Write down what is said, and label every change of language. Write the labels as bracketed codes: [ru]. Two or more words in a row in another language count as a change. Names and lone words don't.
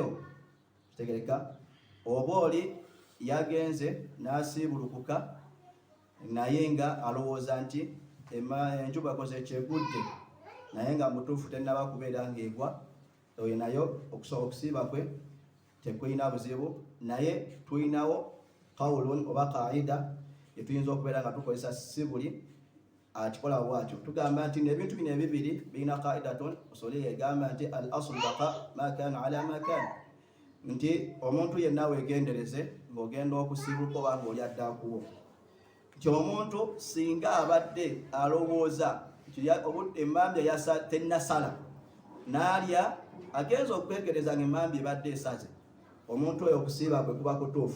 [lg] Kitegereka oba oli yagenze n'asiibulukuka naye nga alowooza nti enjuba koze ekyegudde, naye nga mutuufu tennaba kubeera ng'egwa, oyo nayo okusobola okusiiba kwe tekulina buzibu. Naye tulinawo qawulun oba qaida etuyinza okubeera nga tukozesa si buli akikola bwatyo. Tugamba nti ebintu bino ebibiri birina [ar] قاعدة أصولية [lg] egamba nti [ar] الأصل بقاء ما كان على ما كان [lg] ala ma kana, nti omuntu yenna weegendereze ng'ogenda okusiibuka oba ng'oli addaakuwo, nti omuntu singa abadde alowooza emmambya tennasala n'alya, agenza okwegereza ng'emmambya ebadde esaze, omuntu oyo okusiiba kwe kuba kutuufu.